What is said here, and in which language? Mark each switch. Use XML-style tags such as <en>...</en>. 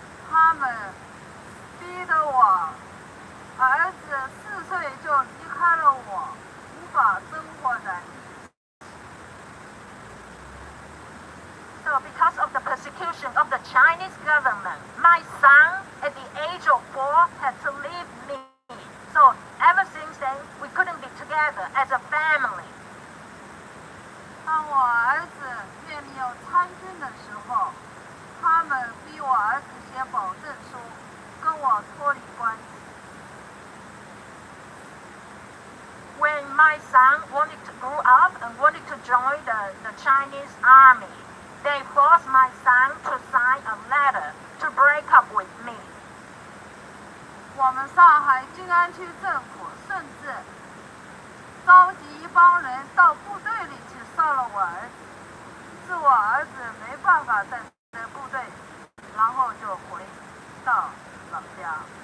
<zh>他们逼得我儿子4岁就离开了我，无法生活在一起。</zh> <en>So because of the persecution of the Chinese government, my son at the age of 4 had to leave me. So ever since then, we couldn't be together as a family.</en> <zh>当我儿子面临要参军的时候，他们逼我儿子写保证书，跟我脱离关系。</zh> <en>When my son wanted to grow up and wanted to join the Chinese army, they forced my son to sign a letter to break up with me.</en> <zh>我们上海静安区政府甚至召集一帮人到部队里去杀了我儿子，是我儿子没办法在部队，然后就回到老家。</zh>